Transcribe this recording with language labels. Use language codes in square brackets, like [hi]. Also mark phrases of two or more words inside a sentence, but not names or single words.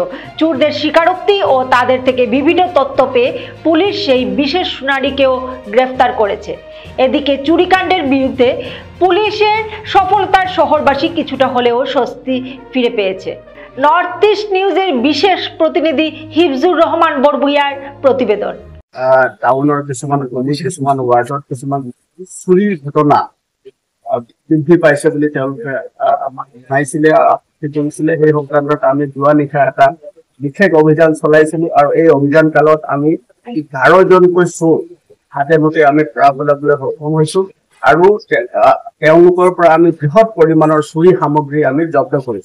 [bn] চোরদের স্বীকারোক্তি ও তাদের থেকে বিভিন্ন তথ্য পেয়ে পুলিশ সেই বিশেষ সোনারিকেও গ্রেফতার করেছে। এদিকে চুরিকাণ্ডের বিরুদ্ধে পুলিশের সফলতার শহরবাসী কিছুটা হলেও স্বস্তি ফিরে পেয়েছে। নর্থ ইস্ট নিউজের বিশেষ প্রতিনিধি হিফজুর ৰহমান বৰভূঞাৰ প্ৰতিবেদন। [as] টাউনৰ কিছুমান গলি, কিছুমান ৱাৰ্ডত কিছুমান চুৰিৰ ঘটনা বৃদ্ধি পাইছে বুলি তেওঁলোকে আমাক জনাইছিলে। সেই সংক্ৰান্তত আমি যোৱা নিশা এটা বিশেষ অভিযান চলাইছিলো আৰু এই অভিযান কালত আমি 11 জনকৈ চোৰ হাতে মুঠে আমি ধৰা পেলাবলৈ সক্ষম হৈছো আৰু তেওঁলোকৰ পৰা আমি বৃহৎ পৰিমাণৰ চুৰি সামগ্ৰী আমি জব্দ কৰিছো।